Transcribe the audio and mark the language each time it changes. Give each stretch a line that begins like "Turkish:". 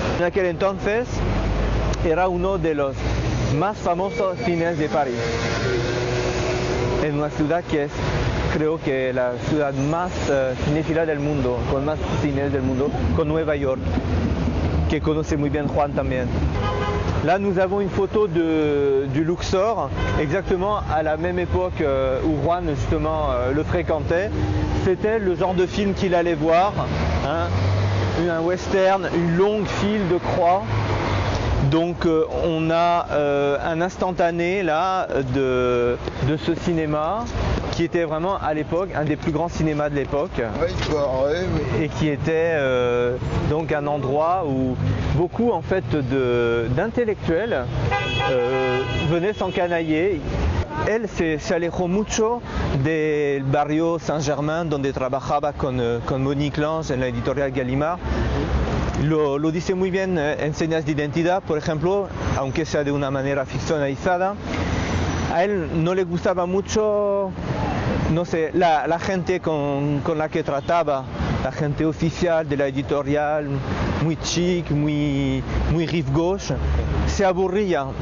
Spanish: En aquel entonces era uno de los más famosos cines de París, en una ciudad que es, creo que la ciudad más cinéfila del mundo, con más cines del mundo, con Nueva York, que conoce muy bien Juan también.
French: Là, nous avons une photo du Luxor, exactement à la même époque où Juan justement le fréquentait. C'était le genre de film qu'il allait voir, un western, une longue file de croix. Donc on a un instantané là de ce cinéma qui était vraiment à l'époque un des plus grands cinémas de l'époque, et qui était donc un endroit où beaucoup en fait d'intellectuels venaient s'encanailler.
Spanish: Él se alejó mucho del barrio Saint-Germain, donde trabajaba con Monique Lange en la editorial Gallimard. Lo dice muy bien en Señas de Identidad, por ejemplo, aunque sea de una manera ficcionalizada. A él no le gustaba mucho, no sé, la gente con la que trataba, la gente oficial de la editorial, muy chic, muy rive gauche. Se aburría.